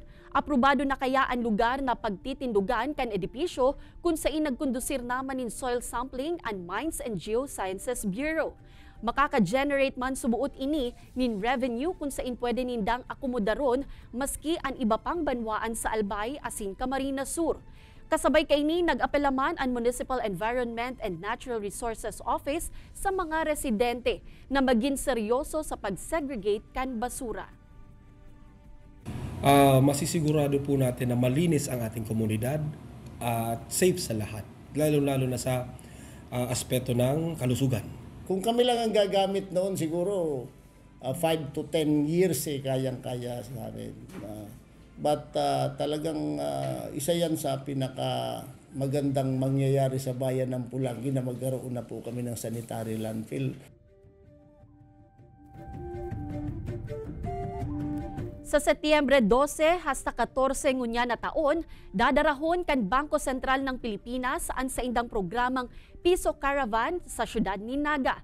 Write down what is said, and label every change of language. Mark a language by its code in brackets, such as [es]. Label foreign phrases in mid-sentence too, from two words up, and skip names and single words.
[bik] Aprobado na kaya ang lugar na pagtitindugan kan edipisyo kung saan nagkondusir naman nin Soil Sampling and Mines and Geosciences Bureau. Makaka-generate man subuot ini nin revenue kung saan pwede nindang akomodaron maski ang iba pang banwaan sa Albay asin Camarines Sur. Kasabay kaini nag-apelaman ang Municipal Environment and Natural Resources Office sa mga residente na maging seryoso sa pag-segregate kan basura. [tl] Masisigurado po natin na malinis ang ating komunidad at safe sa lahat, lalo-lalo na sa aspeto ng kalusugan. Kung kami lang ang gagamit noon, siguro [en] 5 to 10 years [tl] kayang-kaya sa amin. But talagang isa yan sa pinaka magandang mangyayari sa bayan ng Pulangi na magkaroon na po kami ng sanitary landfill. [bik] Sa Setyembre 12 hasta 14 ngunya na taon, dadarahon kan Bangko Sentral ng Pilipinas ang sa indang programang Piso Caravan sa syudad ni Naga.